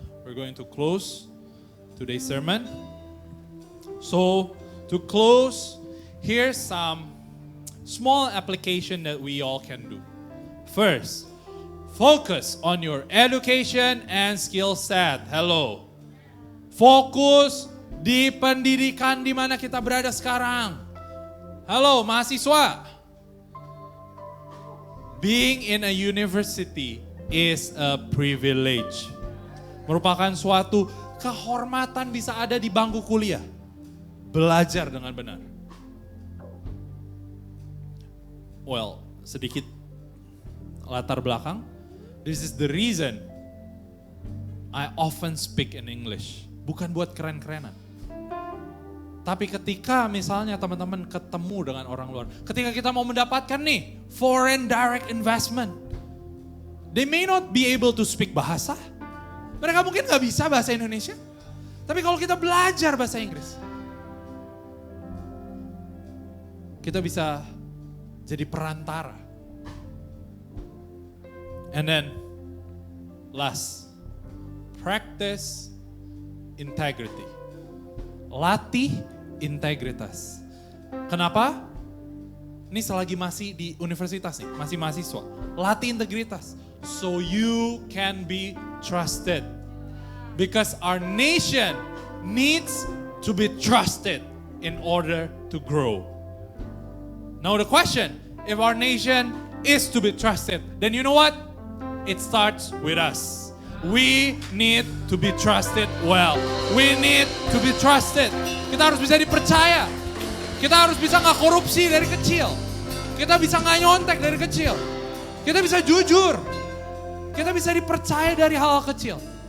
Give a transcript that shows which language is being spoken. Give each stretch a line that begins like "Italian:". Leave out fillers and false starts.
English: We're going to close today's sermon. So, to close, here's some small application that we all can do. First, focus on your education and skill set. Hello.
Indonesian: Fokus di pendidikan di mana kita berada sekarang. Halo, mahasiswa.
English: Being in a university is a privilege.
Indonesian: Merupakan suatu kehormatan bisa ada di bangku kuliah. Belajar dengan benar.
English: Well,
Indonesian: sedikit latar belakang.
English: This is the reason I often speak in English.
Indonesian: Bukan buat keren-kerenan. Tapi ketika misalnya teman-teman ketemu dengan orang luar. Ketika kita mau mendapatkan nih
English: foreign direct investment. They may not be able to speak bahasa.
Indonesian: Mereka mungkin gak bisa bahasa Indonesia. Tapi kalau kita belajar bahasa Inggris. Kita bisa jadi perantara.
English: And then last, practice integrity.
Indonesian: Latih integritas. Kenapa? Ini selagi masih di universitas nih, masih mahasiswa. Latih integritas.
English: So you can be trusted. Because our nation needs to be trusted in order to grow. Now the question, if our nation is to be trusted, then you know what? It starts with us. We need to be trusted well. We need to be trusted.
Indonesian: Kita harus bisa dipercaya. Kita harus bisa gak korupsi dari kecil. Kita bisa gak nyontek dari kecil. Kita bisa jujur. Kita bisa dipercaya dari hal-hal kecil.